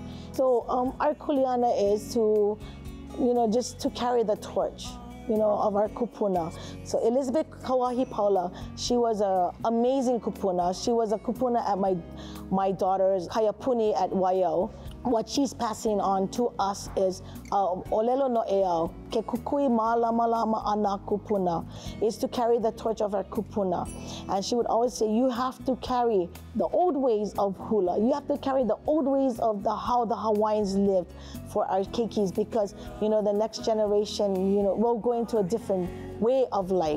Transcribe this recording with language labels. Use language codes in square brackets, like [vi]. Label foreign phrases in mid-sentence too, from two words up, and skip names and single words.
[en] So our kuleana is to, just to carry the torch, of our kupuna. So Elizabeth Kawahi Paula, she was an amazing kupuna. She was a kupuna at my daughter's Kayapuni at Waiau. What she's passing on to us is [haw] olelo no eau, ke kukui malama ana kupuna, [en] is to carry the torch of our kupuna. And she would always say, you have to carry the old ways of hula. You have to carry the old ways of how the Hawaiians lived for our keikis, because the next generation will go into a different way of life.